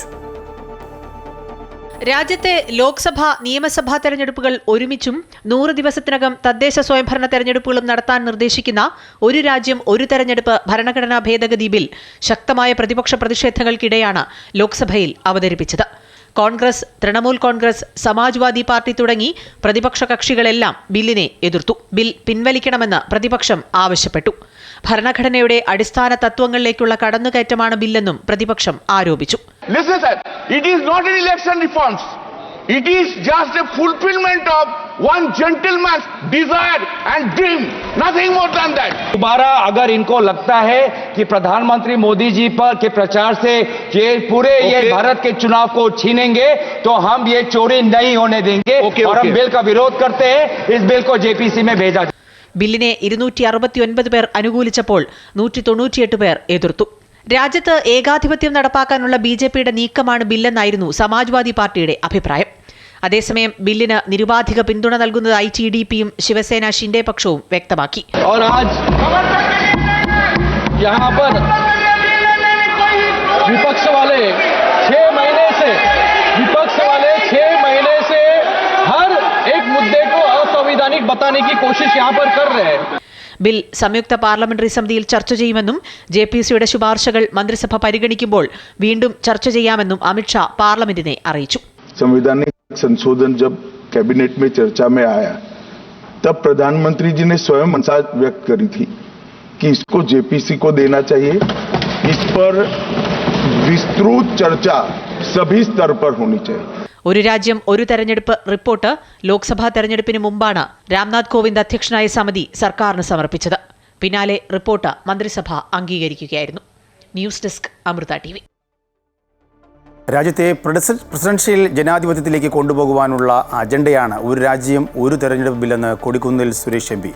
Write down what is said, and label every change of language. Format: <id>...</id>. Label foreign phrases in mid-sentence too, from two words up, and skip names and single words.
<ml>രാജ്യത്തെ ലോക്സഭ നിയമസഭാ തെരഞ്ഞെടുപ്പുകൾ ഒരുമിച്ചും 100 ദിവസത്തിനകം തദ്ദേശ സ്വയംഭരണ തെരഞ്ഞെടുപ്പുകളും നടത്താൻ നിർദ്ദേശിക്കുന്ന ഒരു രാജ്യം ഒരു തെരഞ്ഞെടുപ്പ് ഭരണഘടനാ ഭേദഗതി ബിൽ ശക്തമായ പ്രതിപക്ഷ പ്രതിഷേധങ്ങൾക്കിടെയാണ് ലോക്സഭയിൽ അവതരിപ്പിച്ചത്. കോൺഗ്രസ്, തൃണമൂൽ കോൺഗ്രസ്, സമാജ്വാദി പാർട്ടി തുടങ്ങി പ്രതിപക്ഷ കക്ഷികളെല്ലാം ബില്ലിനെ എതിർത്തു. ബിൽ പിൻവലിക്കണമെന്ന് പ്രതിപക്ഷം ആവശ്യപ്പെട്ടു. ഭരണഘടനയുടെ അടിസ്ഥാന തത്വങ്ങളിലേക്കുള്ള കടന്നുകയറ്റമാണ് ബില്ലെന്നും പ്രതിപക്ഷം ആരോപിച്ചു.</ml> <en>Listen, sir, it is not an election reforms. It is just a fulfillment of one gentleman's desire and dream. Nothing more than that.</en> <hi>दोबारा अगर इनको लगता है कि प्रधानमंत्री मोदी जी पर के प्रचार से ये पूरे ये भारत के चुनाव को छीनेंगे तो हम ये चोरी नहीं होने देंगे और हम बिल का विरोध करते हैं. इस बिल को JPC में भेजा.</hi> <ml>ബില്ലിനെ 269 പേർ അനുകൂലിച്ചപ്പോൾ 198 പേർ എതിർത്തു. രാജ്യത്ത് ഏകാധിപത്യം നടപ്പാക്കാനുള്ള BJPയുടെ നീക്കമാണ് ബില്ലെന്നായിരുന്നു സമാജ്വാദി പാർട്ടിയുടെ അഭിപ്രായം. അതേസമയം ബില്ലിന് നിരുപാധിക പിന്തുണ നൽകുന്നതായി TDPയും ശിവസേന ഷിൻഡെ പക്ഷവും വ്യക്തമാക്കി.</ml> <hi>विपक्ष वाले 6 महीने से हर एक मुद्दे को असंवैधानिक बताने की कोशिश यहाँ पर कर रहे हैं.</hi> <ml>ബിൽ സംയുക്ത പാർലമെന്ററി സമിതിയിൽ ചർച്ച ചെയ്യുമെന്നും JPCയുടെ ശുപാർശകൾ മന്ത്രിസഭ പരിഗണിക്കുമ്പോൾ വീണ്ടും ചർച്ച ചെയ്യാമെന്നും അമിത്ഷാ പാർലമെന്റിനെ അറിയിച്ചു.</ml> <hi>संवैधानिक संशोधन जब कैबिनेट में चर्चा में आया तब प्रधानमंत्री जी ने स्वयं मंशा व्यक्त करी थी कि इसको JPC को देना चाहिए. इस पर विस्तृत चर्चा सभी स्तर पर होनी चाहिए.</hi> <ml>ഒരു രാജ്യം ഒരു തെരഞ്ഞെടുപ്പ് റിപ്പോർട്ട് ലോക്സഭാ തെരഞ്ഞെടുപ്പിന് മുമ്പാണ് രാംനാഥ് കോവിന്ദ് അധ്യക്ഷനായ സമിതി സർക്കാരിന് സമർപ്പിച്ചത്. പിന്നാലെ റിപ്പോർട്ട് മന്ത്രിസഭ അംഗീകരിക്കുകയായിരുന്നു.</ml> <en>news desk</en> <ml>അമൃത TV. രാജ്യത്തെ പ്രസിഡൻഷ്യൽ ജനാധിപത്യത്തിലേക്ക് കൊണ്ടുപോകുവാനുള്ള അജണ്ടയാണ് ഒരു രാജ്യം ഒരു തെരഞ്ഞെടുപ്പ് ബില്ലെന്ന് കൊടിക്കുന്നിൽ സുരേഷ് MP.</ml>